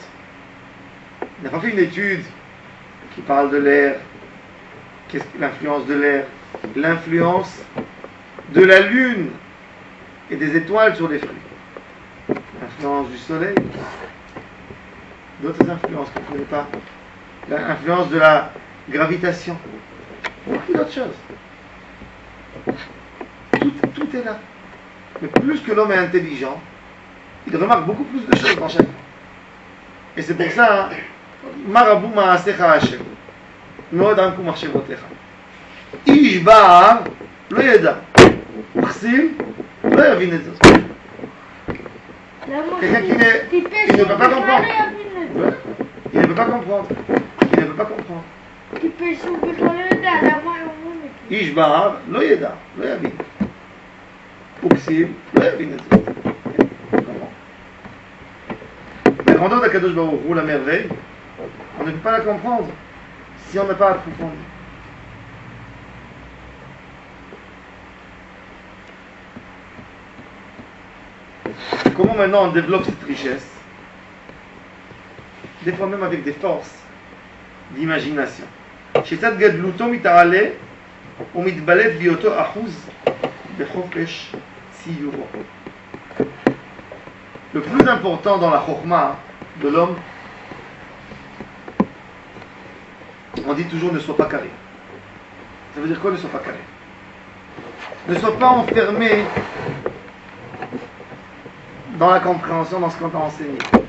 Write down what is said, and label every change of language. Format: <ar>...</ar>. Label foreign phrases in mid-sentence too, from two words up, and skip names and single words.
<fr>Il n'a pas fait une étude qui parle de l'air, qu'est-ce que l'influence de l'air, l'influence de la lune et des étoiles sur les fruits, l'influence du soleil, d'autres influences qu'on ne connaît pas, l'influence de la gravitation, beaucoup d'autres choses. Tout est là. Mais plus que l'homme est intelligent, il remarque beaucoup plus de choses dans chaque vie. Et c'est pour ça,</fr> <he>מה רבו מעשיך השם, מאוד עמקו מחשבותיך. איש בער לא ידע, מחסים לא יבין את זאת.</he> <fr>Quelqu'un qui ne peut pas comprendre. Il ne peut pas comprendre. Il ne peut pas comprendre.</fr> <he>איש בער לא ידע, לא יבין. וכסיל לא יבין את זאת.</he> <fr>La grandeur d'Akadosh Baruch Hu, la merveille, on ne peut pas la comprendre si on n'a pas approfondi. Comment maintenant on développe cette richesse? Des fois même avec des forces d'imagination.</fr> <he>שיטת גדלותו מתעלה ומתבלט בהיותו אחוז בחופש ציורו.</he> <fr>Le plus important dans la chokhmah de l'homme, on dit toujours ne sois pas carré. Ça veut dire quoi ne sois pas carré? Ne sois pas enfermé dans la compréhension, dans ce qu'on t'a enseigné.</fr>